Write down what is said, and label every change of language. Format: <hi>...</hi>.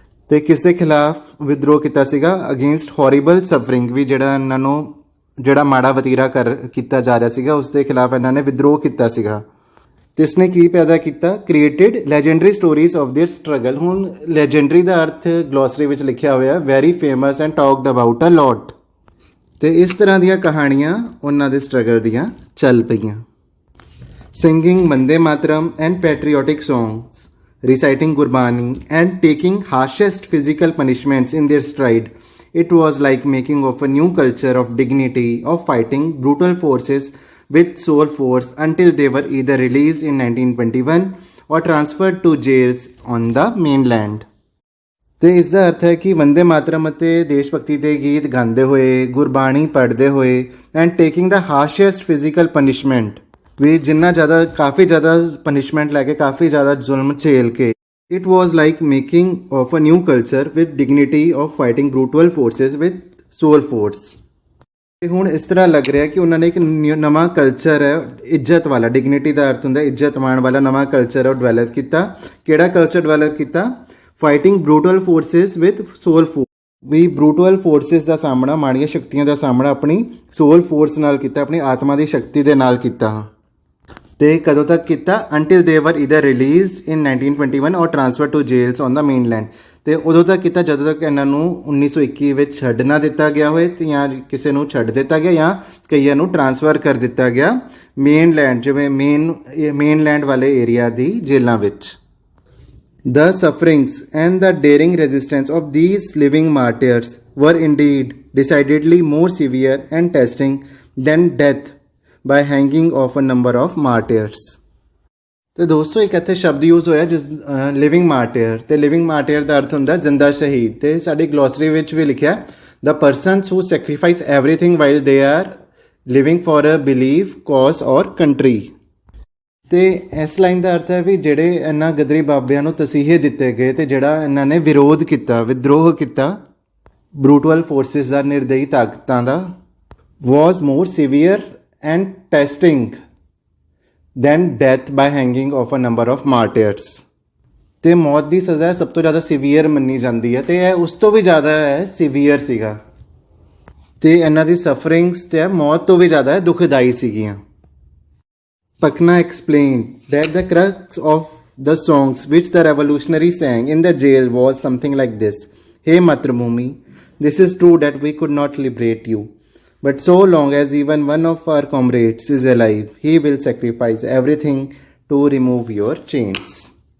<pa>ਤੇ ਕਿਸ ਦੇ ਖਿਲਾਫ ਵਿਦਰੋਹ ਕੀਤਾ ਸੀਗਾ,</pa> <en>against horrible suffering,</en> <pa>ਵੀ ਜਿਹੜਾ ਇਹਨਾਂ ਨੂੰ ਜਿਹੜਾ ਮਾੜਾ ਵਤੀਰਾ ਕੀਤਾ ਜਾ ਰਿਹਾ ਸੀਗਾ ਉਸ ਦੇ ਖਿਲਾਫ ਇਹਨਾਂ ਨੇ ਵਿਦਰੋਹ ਕੀਤਾ ਸੀਗਾ। ਤੇ ਇਸਨੇ ਕੀ ਪੈਦਾ ਕੀਤਾ,</pa> <en>Created legendary stories of their struggle.</en> <pa>ਹੁਣ ਲੈਜੈਂਡਰੀ ਦਾ ਅਰਥ ਗਲੋਸਰੀ ਵਿੱਚ ਲਿਖਿਆ ਹੋਇਆ</pa> <en>Very famous and talked about a lot.</en> <pa>ਤੇ ਇਸ ਤਰ੍ਹਾਂ ਦੀਆਂ ਕਹਾਣੀਆਂ ਉਹਨਾਂ ਦੇ ਸਟਰਗਲ ਦੀਆਂ ਚੱਲ ਪਈਆਂ।</pa> <en>Singing Vande Mataram and patriotic songs, reciting Gurbani and taking harshest physical punishments in their stride. It was like making of a new culture of dignity, of fighting brutal forces with soul force until they were either released in 1921 or transferred to jails on the mainland।</en> <pa>ਤੇ ਇਸ ਦਾ ਅਰਥ ਹੈ ਕਿ ਵੰਦੇ ਮਾਤਰਮ ਅਤੇ ਦੇਸ਼ ਭਗਤੀ ਦੇ ਗੀਤ ਗਾਉਂਦੇ ਹੋਏ, ਗੁਰਬਾਣੀ ਪੜ੍ਹਦੇ ਹੋਏ,</pa> <en>and taking ਦਾ harshest physical punishment,</en> <pa>ਵੀ ਜਿੰਨਾ ਜ਼ਿਆਦਾ, ਕਾਫੀ ਜ਼ਿਆਦਾ ਪਨਿਸ਼ਮੈਂਟ ਲੈ ਕੇ, ਕਾਫੀ ਜ਼ਿਆਦਾ ਜ਼ੁਲਮ ਝੇਲ ਕੇ।</pa> <en>It was like making of a new culture with dignity of fighting brutal forces with soul force.</en> <pa>ਤੇ ਹੁਣ ਇਸ ਤਰ੍ਹਾਂ ਲੱਗ ਰਿਹਾ ਕਿ ਉਹਨਾਂ ਨੇ ਇੱਕ ਨਵਾਂ ਕਲਚਰ ਹੈ, ਇੱਜ਼ਤ ਵਾਲਾ, ਡਿਗਨਿਟੀ ਦਾ ਅਰਥ ਹੁੰਦਾ ਇੱਜ਼ਤ ਮਾਣ ਵਾਲਾ, ਨਵਾਂ ਕਲਚਰ ਉਹ ਡਿਵੈਲਪ ਕੀਤਾ। ਕਿਹੜਾ ਕਲਚਰ ਡਿਵੈਲਪ ਕੀਤਾ,</pa> <en>fighting brutal forces with soul force,</en> <pa>we brutal forces ਦਾ ਸਾਹਮਣਾ, ਮਾੜੀਆਂ ਸ਼ਕਤੀਆਂ ਦਾ ਸਾਹਮਣਾ ਆਪਣੀ ਸੋਲ ਫੋਰਸ ਨਾਲ ਕੀਤਾ, ਆਪਣੀ ਆਤਮਾ ਦੀ ਸ਼ਕਤੀ ਦੇ ਨਾਲ ਕੀਤਾ। ਤੇ ਕਦੋਂ ਤੱਕ ਕੀਤਾ,</pa> <en>Until they were either released in 1921 or transfer to jails on the mainland.</en> <pa>ਤੇ ਉਦੋਂ ਤੱਕ ਕੀਤਾ ਜਦੋਂ ਤੱਕ ਇਹਨਾਂ ਨੂੰ 1921 ਵਿੱਚ ਛੱਡ ਨਾ ਦਿੱਤਾ ਗਿਆ ਹੋਏ, ਤੇ ਜਾਂ ਕਿਸੇ ਨੂੰ ਛੱਡ ਦਿੱਤਾ ਗਿਆ ਜਾਂ ਕਈਆਂ ਨੂੰ ਟ੍ਰਾਂਸਫਰ ਕਰ ਦਿੱਤਾ ਗਿਆ ਮੇਨਲੈਂਡ, ਜਿਵੇਂ ਮੇਨਲੈਂਡ ਵਾਲੇ ਏਰੀਆ ਦੀ ਜੇਲ੍ਹਾਂ ਵਿੱਚ।</pa> <en>The sufferings and the daring resistance of these living martyrs were indeed decidedly more severe and testing than death by hanging of a number of martyrs।</en> <pa>ਤੇ ਦੋਸਤੋ ਇੱਕ ਇੱਥੇ ਸ਼ਬਦ ਯੂਜ਼ ਹੋਇਆ ਜਿਸ ਲਿਵਿੰਗ ਮਾਰਟੀਅਰ, ਤੇ ਲਿਵਿੰਗ ਮਾਰਟੀਅਰ ਦਾ ਅਰਥ ਹੁੰਦਾ ਜ਼ਿੰਦਾ ਸ਼ਹੀਦ। ਤੇ ਸਾਡੀ ਗਲੋਸਰੀ ਵਿੱਚ ਵੀ ਲਿਖਿਆ</pa> <en>The persons who sacrifice everything while they are living for a belief, cause or country.</en> <pa>ਤੇ ਇਸ ਲਾਈਨ ਦਾ ਅਰਥ ਹੈ ਵੀ ਜਿਹੜੇ ਇਹਨਾਂ ਗਦਰੀ ਬਾਬਿਆਂ ਨੂੰ ਤਸੀਹੇ ਦਿੱਤੇ ਗਏ ਤੇ ਜਿਹੜਾ ਇਹਨਾਂ ਨੇ ਵਿਰੋਧ ਕੀਤਾ, ਵਿਦਰੋਹ ਕੀਤਾ ਬਰੂਟਲ ਫੋਰਸਿਸ ਦਾ, ਨਿਰਦਈ ਤਾਕਤਾਂ ਦਾ,</pa> <en>Was more severe and testing then death by hanging of a number of martyrs।</en> <pa>ਤੇ ਮੌਤ ਦੀ ਸਜ਼ਾ ਸਭ ਤੋਂ ਜ਼ਿਆਦਾ ਸੀਵੀਅਰ ਮੰਨੀ ਜਾਂਦੀ ਹੈ ਤੇ ਇਹ ਉਸ ਤੋਂ ਵੀ ਜ਼ਿਆਦਾ ਹੈ ਸੀਵੀਅਰ ਸੀਗਾ ਤੇ ਇਹਨਾਂ ਦੀ ਸਫਰਿੰਗਸ ਤੇ ਮੌਤ ਤੋਂ ਵੀ ਜ਼ਿਆਦਾ ਦੁਖਦਾਈ ਸੀਗੀਆਂ।</pa> <en>Pakna explained that the crux of the songs which the revolutionaries sang in the jail was something like this: Hey Matrabhumi, this is true that we could not liberate you, but so long as even one of our comrades is alive, he will sacrifice everything to remove your chains.</en>